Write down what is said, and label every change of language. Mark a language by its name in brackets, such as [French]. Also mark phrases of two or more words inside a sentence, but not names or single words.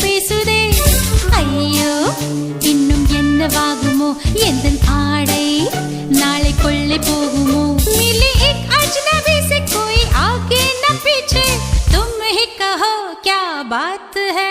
[Tamil] வீசுதே ஐயோ இன்னும் என்னவாகுமோ எந்த ஆடை நாளை கொள்ளை போகுமோ [Hindi] मिली एक अजनबी से कोई आगे न पीछे तुम ही कहो क्या बात है